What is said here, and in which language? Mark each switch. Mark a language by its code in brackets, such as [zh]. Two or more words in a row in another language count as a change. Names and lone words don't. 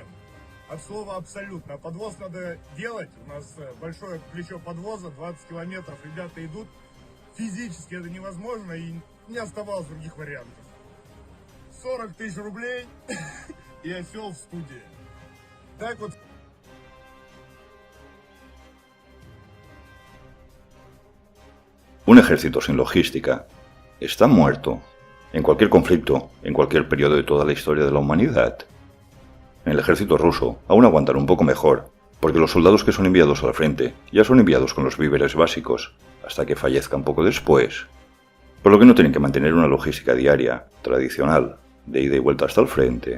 [ru] От слова абсолютно. Подвоз надо делать. У нас большое плечо подвоза, 20 километров. Ребята идут. Физически это невозможно и не оставалось других вариантов. 40 тысяч рублей и осел в студии. Так вот. [es] Un ejército sin logística está muerto, en cualquier conflicto, en cualquier periodo de toda la historia de la humanidad. En el ejército ruso aún aguantan un poco mejor, porque los soldados que son enviados al frente ya son enviados con los víveres básicos, hasta que fallezcan poco después, por lo que no tienen que mantener una logística diaria, tradicional, de ida y vuelta hasta el frente.